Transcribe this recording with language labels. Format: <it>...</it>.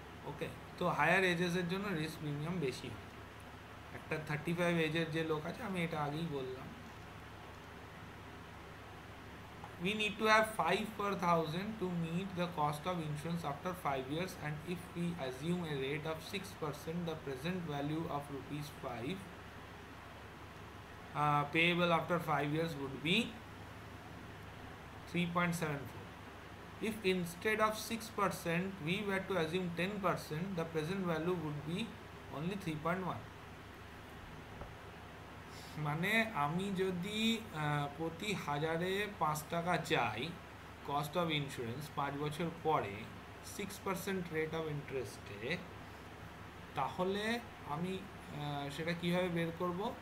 <bn>ওকে, তো হায়ার এজেসের জন্য risk premium বেশি হয়। একটা 35 এজের যে লোক আছে, আমি এটা আগেই বললাম,</bn> <en>we need to have 5 per 1000 to meet the cost of insurance after 5 years, and if we assume a rate of 6%, the present value of rupees 5 payable after 5 years would be 3.74. If instead of 6% we were to assume 10%, the present value would be only 3.1.</en> <bn>মানে আমি যদি প্রতি 1000-এ 5 টাকা চাই cost of insurance 5 বছর পরে 6% rate of ইন্টারেস্টে, তাহলে আমি সেটা কীভাবে বের করব?</bn>